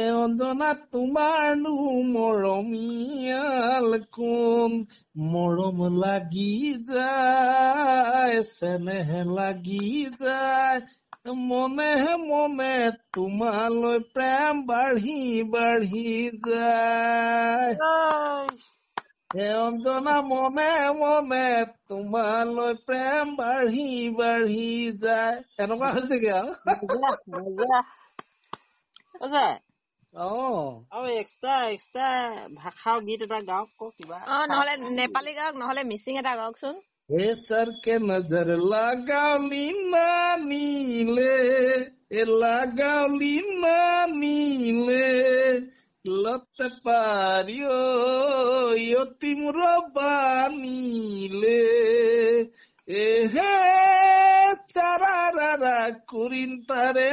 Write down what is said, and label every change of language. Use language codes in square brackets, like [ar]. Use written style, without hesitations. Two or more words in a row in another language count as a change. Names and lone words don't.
[as] অঞ্জনা তোমাৰনো মৰমীয়াল কোন মৰম লাগি যায় চেনেহ লাগি যায় মনে মনে তোমালৈ প্ৰেম বাঢ়ি বাঢ়ি যায় হে অঞ্জনা মনে মনে তোমালৈ প্ৰেম বাঢ়ি বাঢ়ি যায় এনেকুৱা হৈছেগে আৰু এক্সট্ৰা ভাষাৰ গীত এটা গাওক কিবা নহলে নেপালী গাওক নহলে মিচিং এটা গাওকচোন [ne] हे सर के नजर लगावली नानीले लगावली नानीले लत पारियो यो तिम्रो बानीले हे चारारा कुरिन्तारे